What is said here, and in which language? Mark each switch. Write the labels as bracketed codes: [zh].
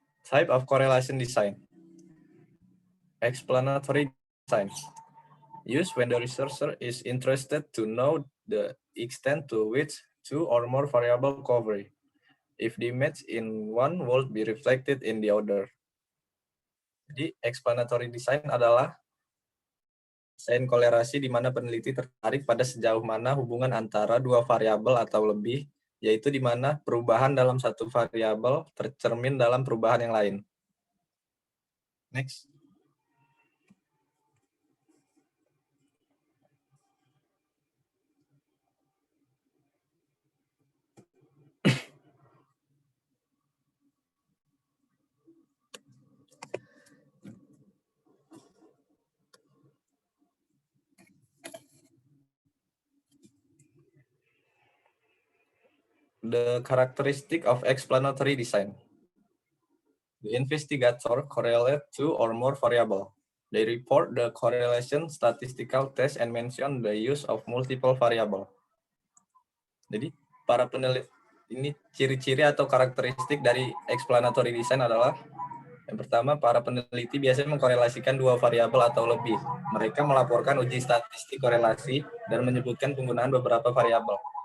[en] Type of correlation design. Explanatory design. Used when the researcher is interested to know the extent to which two or more variables cover. If the image in one would be reflected in the other. [id] Jadi, explanatory design adalah desain kolerasi di mana peneliti tertarik pada sejauh mana hubungan antara dua variabel atau lebih, yaitu di mana perubahan dalam satu variabel tercermin dalam perubahan yang lain. [en] Next. The characteristic of explanatory design. The investigator correlate two or more variables. They report the correlation statistical test and mention the use of multiple variable. [id] Jadi, para peneliti ini ciri-ciri atau karakteristik dari explanatory design adalah yang pertama, para peneliti biasanya mengkorelasikan dua variabel atau lebih. Mereka melaporkan uji statistik korelasi dan menyebutkan penggunaan beberapa variabel.